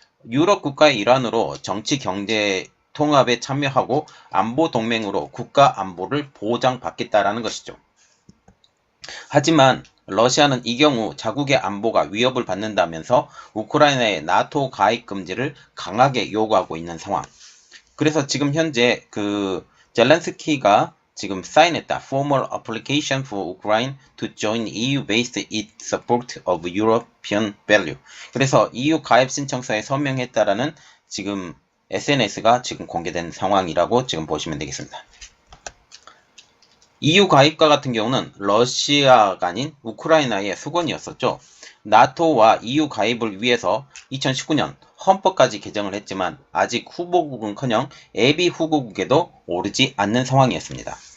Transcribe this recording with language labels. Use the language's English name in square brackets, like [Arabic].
[Korean] 유럽 국가의 일환으로 정치 경제 통합에 참여하고 안보 동맹으로 국가 안보를 보장받겠다라는 것이죠. 하지만 러시아는 이 경우 자국의 안보가 위협을 받는다면서 우크라이나의 나토 가입 금지를 강하게 요구하고 있는 상황. 그래서 지금 현재 젤렌스키가 지금 사인했다. [English] Formal application for Ukraine to join EU based its support of European value. [Korean] 그래서 EU 가입 신청서에 서명했다라는 지금 SNS가 지금 공개된 상황이라고 지금 보시면 되겠습니다. EU 가입과 같은 경우는 러시아가 아닌 우크라이나의 수건이었었죠. 나토와 EU 가입을 위해서 2019년 헌법까지 개정을 했지만 아직 후보국은커녕 예비 후보국에도 오르지 않는 상황이었습니다.